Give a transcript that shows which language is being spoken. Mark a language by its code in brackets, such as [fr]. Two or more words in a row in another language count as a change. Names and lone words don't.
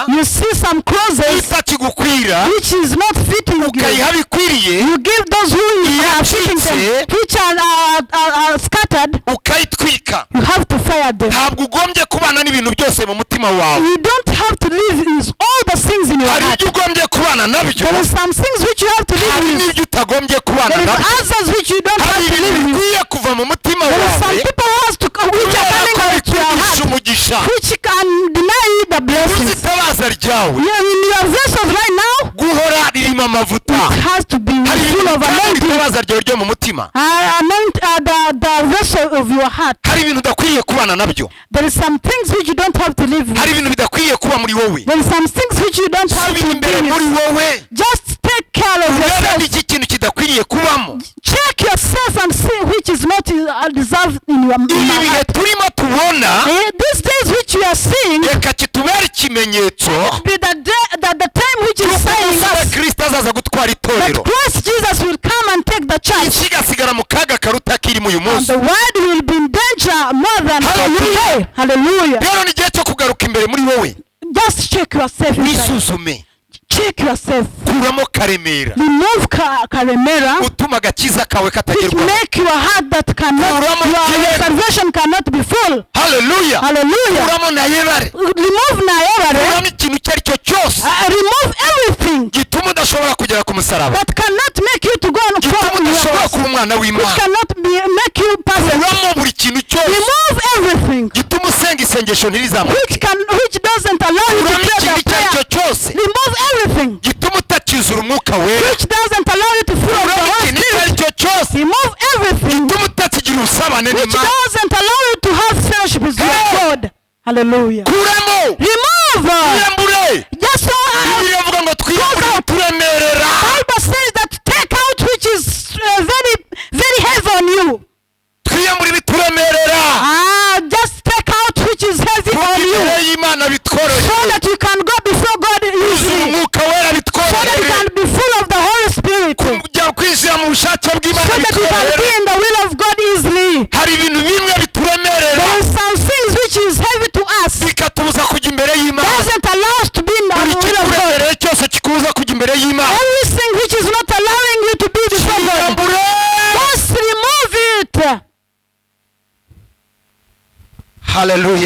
[en] You see some clothes [rw] Itakigukwira. [en] which is not fitting you. [rw] Ukayiha bikwiriye. [en] You give those who are fitting them, [rw] Iyacitse. [en] which are scattered. [rw] Ukayitwika. [en] You have to fire them. [rw] Ntabwo ugombye kubana n'ibintu byose mu mutima wawe. [en] You don't have to live with all the things in your [rw] Hari [en] heart. [rw] ibyo ugombye kubana nabyo. [en] There is some things which you have to live [rw] Hari [en] with. [rw] n'ibyo utagombye kubana [en] There is [rw] nabyo. [en] others which you don't [rw] Hari [en] have to [rw] ibintu [en] live with. [rw] bikwiye kuva mu mutima [en] There is some [rw] wawe. [en] people which are [rw] Kubera [en] coming [rw] ko [en] out to your [rw] bikwigisha [en] heart, [rw] umugisha. [en] which can deny you the blessings. [rw] Itabaza ryawe. [en] In your vessels right now, [rw] Guhora ririmo amavuta. [en] it has to be [rw] Hari [en] full of anointing. [rw] itabaza ryawe ryo mu mutima. [en] The vessel of your heart. [rw] Hari ibintu udakwiriye kubana nabyo. [en] There is some things which you don't have to live [rw] Hari [en] with. [rw] ibintu bidakwiriye kuba muri wowe. [en] There is some things which you don't have [rw] Subira [en] to [rw] imbere [en] be [rw] muri [en] with. [rw] wowe. [en] Just take care of [rw] Urebe [en] yourself. [rw] iki kintu kidakwiriye kubamo. [en] Check yourself and see which is not deserved in your [rw] Ibi bihe [en] heart. [rw] turimo tubona. [en] These days which you are seeing, [rw] Reka kitubere ikimenyetso. [en] be the time which is saying [rw] Umusore [en] us [rw] Kristo azaza gutwara [en] that [rw] itorero. [en] Christ Jesus will come and take the church. [rw] Kigasigara mu kaga karuta kirimo uyu [en] And [rw] munsi. [en] the world will be in danger more than Hallelujah. today. Hallelujah. [rw] Rero ni igihe cyo kugaruka imbere muri wowe. [en] Just check yourself inside. [rw] Wisuzume. [en] Check yourself. [rw] Kuramo Karemera. [en] Remove Karemera, [rw] Utuma agakiza kawe [en] which [rw] katagerwaho. [en] make your heart that cannot, your salvation cannot be full. Hallelujah. Hallelujah. [rw] Kuramo na Yebare. [en] Remove Nayabare. [rw] Kuramo ikintu icyo ari cyo cyose [en] Remove everything [rw] gituma udashobora kugera ku musaraba. [en] that cannot make you to go and [rw] Gituma [en] fall in your [rw] udashobora [en] cross. [rw] kuba umwana [en] Which [rw] w'Imana. [en] cannot make you perfect. [rw] Kuramo buri kintu cyose [en] Remove everything [rw] gituma usenga isengesho ntirizamuke. [en] which doesn't allow you to [rw] Kuramo [en] pray [rw] ikintu [en] the [rw] icyo ari [en] prayer. [rw] cyo cyose [en] Remove everything [rw] gituma utakizura umwuka wera. [en] which doesn't allow you to fill up the [rw] Kuramo [en] Holy [rw] ikintu icyo ari [en] Spirit. [rw] cyo cyose [en] Remove everything [rw] ubusabane [en] which [rw] n'Imana. [en] doesn't allow you to have fellowship with your Hey! God. Hallelujah. [rw] kuramo [en] Remove. [rw] twiyambure. [en] Just so [rw] Bibiliya ivuga ngo twiyambure ibituremerera. [en] Bible says that take out which is very, very heavy on you. [rw] twiyambure ibituremerera. [en] Just take out which is heavy on you, [rw] imbere y'Imana [en] so [rw] bitworoheye. [en] that you can go before God [rw] yuzuye [en] easily, [rw] umwuka wera [en] so that you [rw] bitworoheye. [en] can be full of the Holy Spirit, so [rw] kujya kwinjira mu bushake bw'Imana [en] that you can be [rw] bitworoheye. [en] in the will of God easily. [rw] hari ibintu bimwe bituremerera [en] There are some things which is heavy to us, [rw] bikatubuza kujya imbere y'Imana. [en] doesn't allow us to be in the [rw] buri [en] will of God. [rw] kikuremereye cyose kikubuza kujya imbere y'Imana. [en] Everything which is not allowing you to be before God, [rw] twiyambure. [en] just remove it. [rw] haleluya.